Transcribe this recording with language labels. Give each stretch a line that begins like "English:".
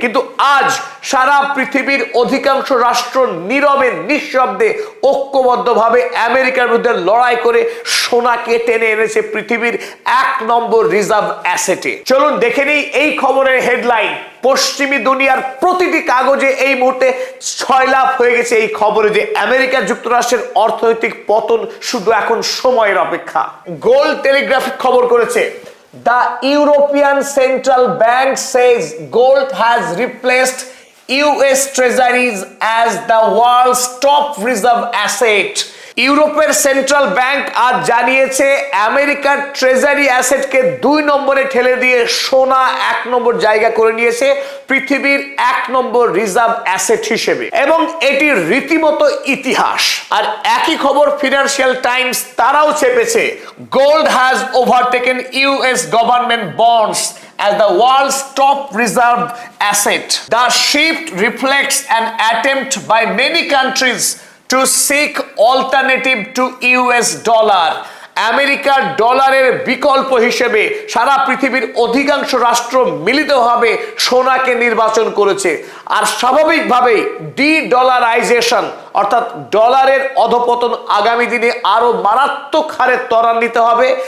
Bangla: কিন্তু আজ সারা পৃথিবীর অধিকাংশ রাষ্ট্র নীরবে নিঃশব্দে ঐক্যবদ্ধভাবে আমেরিকার বিরুদ্ধে লড়াই করে সোনাকে টেনে এনেছে পৃথিবীর 1 নম্বর রিজার্ভ অ্যাসেটে। চলুন দেখে নিই এই খবরের হেডলাইন। পশ্চিমী দুনিয়ার প্রতিটি কাগজে এই মুহূর্তে ছয়লাভ হয়ে গেছে এই খবরে যে আমেরিকা যুক্তরাষ্ট্রের অর্থনৈতিক পতন শুধু এখন সময়ের অপেক্ষা। গোল্ড টেলিগ্রাফিক খবর করেছে,
English: The European Central Bank says gold has replaced US Treasuries as the world's top reserve asset.
Bangla: ইউরোপের সেন্ট্রাল ব্যাংক আজ জানিয়েছে আমেরিকার ট্রেজারি অ্যাসেটকে 2 নম্বরে ঠেলে দিয়ে সোনা 1 নম্বর জায়গা করে নিয়েছে পৃথিবীর 1 নম্বর রিজার্ভ অ্যাসেট হিসেবে, এবং এটি রীতিমতো ইতিহাস। আর একই খবর ফিনান্সিয়াল টাইমস তারাও চেপেছে,
English: Gold has overtaken US government bonds as the world's top reserve asset. The shift reflects an attempt by many countries to seek alternative to US dollar.
Bangla: আমেরিকার ডলারের বিকল্প হিসেবে সারা পৃথিবীর অধিকাংশ রাষ্ট্র মিলিতভাবে সোনাকে নির্বাচন করেছে। আর স্বাভাবিকভাবেই ডলারাইজেশন অর্থাৎ ডলারের অধপতন আগামী দিনে আরো মারাত্মক হারে ত্বরান্বিত হবে।